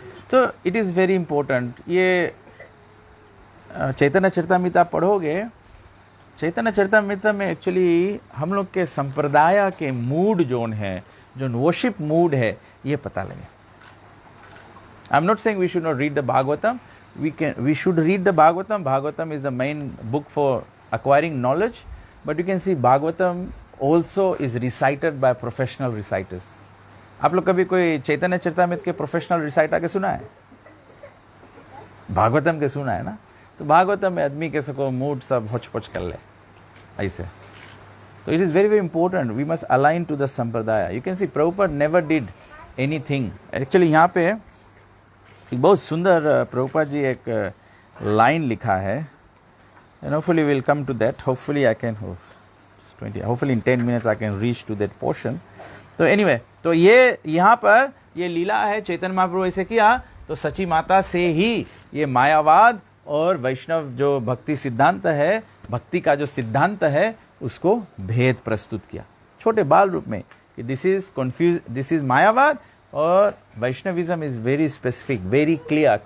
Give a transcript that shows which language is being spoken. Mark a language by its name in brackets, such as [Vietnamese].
[Hindi] तो [English] It is very important. [Hindi] ये चैतन्य चरितामृत आप पढ़ोगे चैतन्य चरितमृत में एक्चुअली हम लोग के संप्रदाय के मूड जोन है, जो वर्शिप मूड है, ये पता लगे. [English] I am not saying we should not read the Bhagavatam. We should read the Bhagavatam. Bhagavatam is the main book for acquiring knowledge, but you can see Bhagavatam also is recited by professional reciters. [Hindi] आप लोग कभी कोई चैतन्य चरितमृत के professional reciter के सुना है? भागवतम के सुना है ना? तो भागवतम में आदमी कैसे को मूड सब होच-पोच कर ले ऐसे. [English] तो it is very very important. We must align to the sampradaya. You can see Prabhupada never did anything. [Hindi] Actually यहाँ पे एक बहुत सुंदर प्रभुपाद जी एक लाइन लिखा है, [English] and hopefully we'll come to that. Hopefully I can, hopefully in 10 minutes I can reach to that portion. [Hindi] तो anyway, तो ये यहाँ पर ये लीला है, चैतन्य महाप्रभु ऐसे किया तो सची माता से ही ये मायावाद और वैष्णव जो भक्ति सिद्धांत है, भक्ति का जो सिद्धांत है, उसको भेद प्रस्तुत किया छोटे बाल रूप में कि [English] This is confuse, this is मायावाद और Vaishnavism is very specific, very clear.